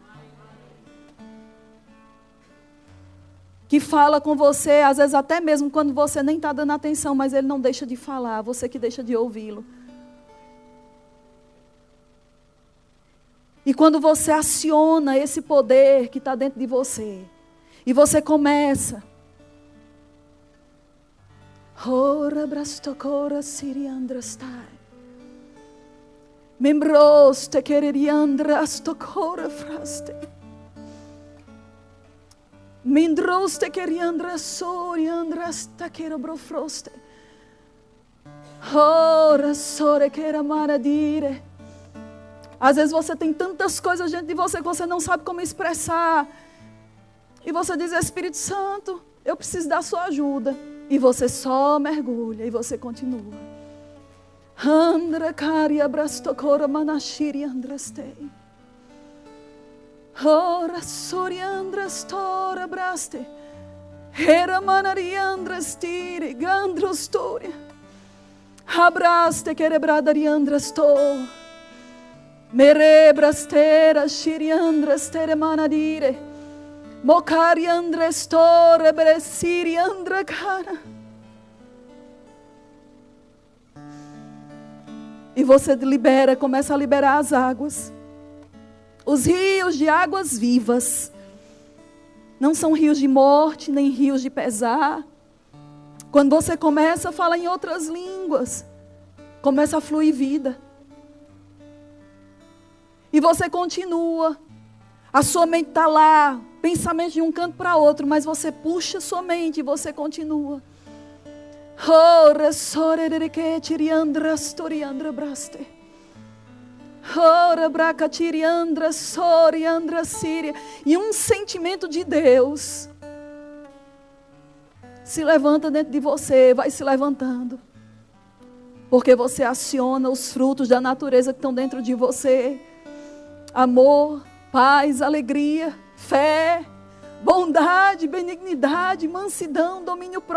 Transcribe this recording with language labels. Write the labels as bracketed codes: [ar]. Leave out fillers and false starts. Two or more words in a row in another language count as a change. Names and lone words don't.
[pt] Que fala com você, às vezes até mesmo quando você nem está dando atenção, mas ele não deixa de falar, você que deixa de ouvi-lo. E quando você aciona esse poder que está dentro de você, e você começa, ora brastocora siriandrastai, membros te quereriandrastocora fraste. Mindros te queriandra sori andras taquero brofroste. Ora sore queira maradire. Às vezes você tem tantas coisas dentro de você que você não sabe como expressar. E você diz, Espírito Santo, eu preciso da sua ajuda. E você só mergulha e você continua. Andra caria brastocora manashiri andrastei. Ora soriandras tora braste. Era manariandras tire gandros toria. Abraste querebradariandras to. Merebras tera shiriandras tere manadire. Mocariandras tore bresiriandra cara. E você libera, começa a liberar as águas. Os rios de águas vivas. Não são rios de morte, nem rios de pesar. Quando você começa a falar em outras línguas, começa a fluir vida. E você continua. A sua mente está lá, pensamento de um canto para outro, mas você puxa a sua mente e você continua. Ora sorereke tiriandras toriandra braste. Ora braca tiriandra soriandra síria. E um sentimento de Deus se levanta dentro de você, vai se levantando. Porque você aciona os frutos da natureza que estão dentro de você. Amor, paz, alegria, fé, bondade, benignidade, mansidão, domínio próprio.